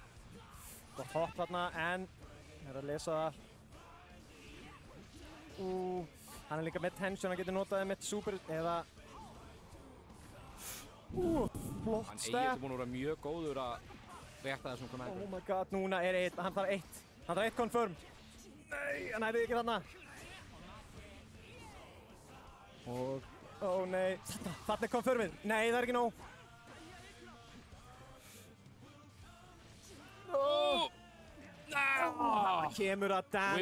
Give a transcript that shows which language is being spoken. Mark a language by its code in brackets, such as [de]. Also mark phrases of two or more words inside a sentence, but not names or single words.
[is] Gott hopp þarna, en ég er að lesa það. Hann er líka með tension, hann getur notaði með super, eða... flott Hann step. Egil búinn að vera mjög góður að rétta þessum kommentum. [en] Oh my god, [is] núna er hann þarf eitt. Hann þarf eitt confirm. Nei, hann hætti ekki þarna. Og, nei, þarna er confirmið. Nei, það er ekki nóg. Það kemur að Dan